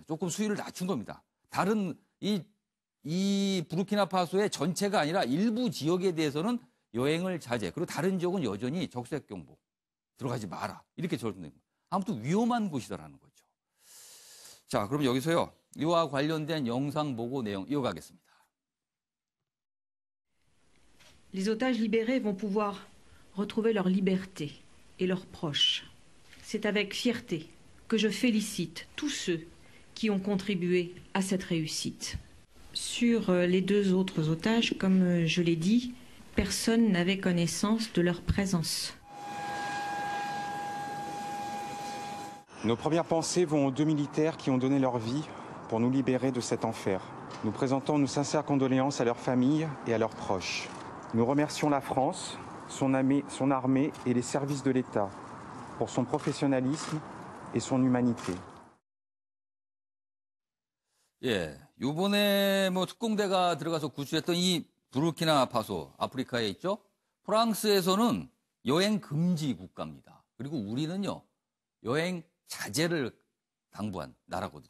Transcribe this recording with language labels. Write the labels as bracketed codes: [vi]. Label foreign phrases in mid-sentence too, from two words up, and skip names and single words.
[ko] 조금 수위를 낮춘 겁니다. 다른 이 부르키나파소의 전체가 아니라 일부 지역에 대해서는 여행을 자제, 그리고 다른 지역은 여전히 적색 경보 들어가지 마라. 이렇게 적용된 겁니다. 아무튼 위험한 곳이다라는 거죠. 자, 그럼 여기서요. 이와 관련된 영상 보고 내용 이어가겠습니다. [fr] Les otages libérés vont pouvoir retrouver leur liberté et leurs proches. C'est avec fierté que je félicite tous ceux qui ont contribué à cette réussite. Sur les 2 autres otages, comme je l'ai dit, personne n'avait connaissance de leur présence. Nos premières pensées vont aux 2 militaires qui ont donné leur vie pour nous libérer de cet enfer. Nous présentons nos sincères condoléances à leurs familles et à leurs proches. Nous remercions la France, son armée et les services de l'État pour son professionnalisme et son humanité. [ko] 예, 요번에 특공대가 들어가서 구출했던 이 부르키나파소, 아프리카에 있죠? 프랑스에서는 여행 금지 국가입니다. 그리고 우리는요, 여행 자제를 당부한 나라거든요.